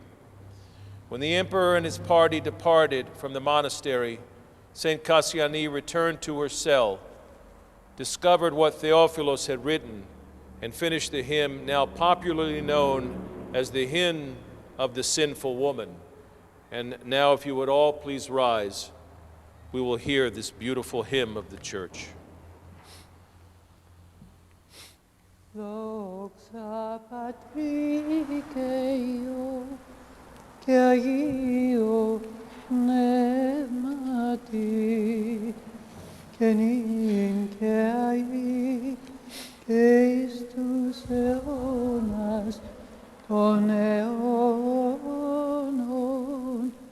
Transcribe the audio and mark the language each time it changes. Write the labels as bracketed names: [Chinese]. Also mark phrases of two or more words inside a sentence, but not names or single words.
[English] When the emperor and his party departed from the monastery, Saint Kassiani returned to her cell, discovered what Theophilos had written, and finished the hymn now popularly known as the Hymn of the Sinful Woman. And now, if you would all please rise, we will hear this beautiful hymn of the Church. [Greek] Δόξα Πατρί Δέο, και Αγίου Πνεύματι, και νυν και αεί, και εις τους αιώνας των αιώνων.